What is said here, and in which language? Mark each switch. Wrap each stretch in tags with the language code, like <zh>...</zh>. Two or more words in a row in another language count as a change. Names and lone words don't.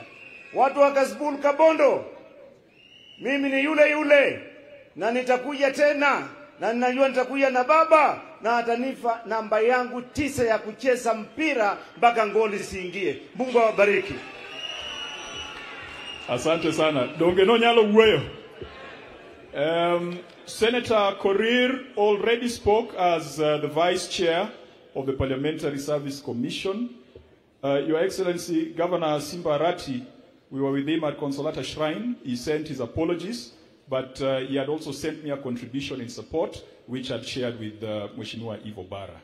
<sw>Watu wa Kasbul Kabondo, mimi ni yule na nitakuja tena, na ninajua nitakuja na baba na atanifa namba yangu 9 ya kucheza mpira mpaka ngoli siingie. Mungu awabariki. Asante sana.</sw> <luo>Donge no nyalo wuoyo.</luo> <en>Senator Korir already spoke as the Vice Chair of the Parliamentary Service Commission. Your Excellency, Governor Simba Arati, we were with him at Consolata Shrine. He sent his apologies, but he had also sent me a contribution in support, which I'd shared with Mheshimiwa Eve Obara.</en>